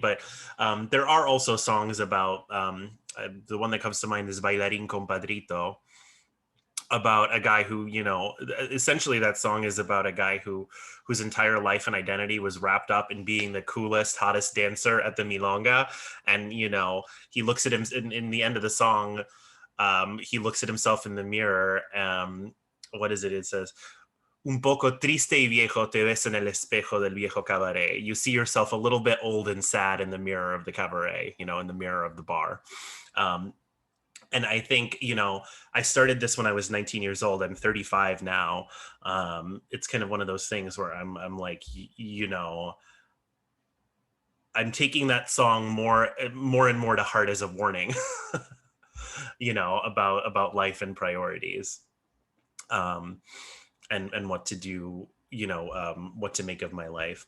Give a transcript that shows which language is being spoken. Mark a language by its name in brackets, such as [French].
[English] But there are also songs about, the one that comes to mind is Bailarín Compadrito, about a guy who, you know, essentially that song is about a guy whose entire life and identity was wrapped up in being the coolest, hottest dancer at the milonga. And, you know, he looks at him in the end of the song, he looks at himself in the mirror. What is it? It says, [Spanish] un poco triste y viejo te ves en el espejo del viejo cabaret. [English] You see yourself a little bit old and sad in the mirror of the cabaret, you know, in the mirror of the bar. And I think, you know, I started this when I was 19 years old. I'm 35 now. It's kind of one of those things where I'm like, you know, I'm taking that song more and more to heart as a warning, you know, about life and priorities, and what to do, you know, what to make of my life.